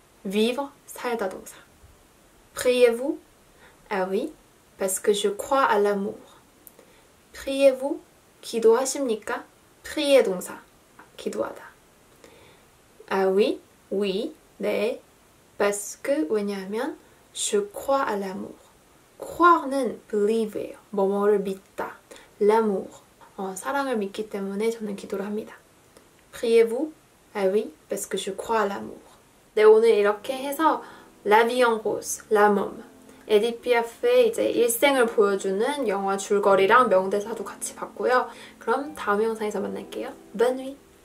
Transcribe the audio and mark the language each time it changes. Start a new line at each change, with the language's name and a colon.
Korean: vivre, 살다 동사.
French: Priez-vous? Ah oui, parce que je crois à l'amour. Priez-vous?
Korean: 기도하십니까? prier 동사. 기도하다.
French: Ah oui, oui,
Korean: 네. Parce que, 왜냐하면
French: je crois à l'amour.
Korean: croire는 believe예요. 뭐뭐를 믿다. l'amour, 사랑을 믿기 때문에 저는 기도를 합니다.
French: Priez-vous? Ah oui, parce que je crois à l'amour.
Korean: 네, 오늘 이렇게 해서 La vie en rose, La Môme, 에디트 피아프의 이제 일생을 보여주는 영화 줄거리랑 명대사도 같이 봤고요. 그럼 다음 영상에서 만날게요.
French: Bonne nuit.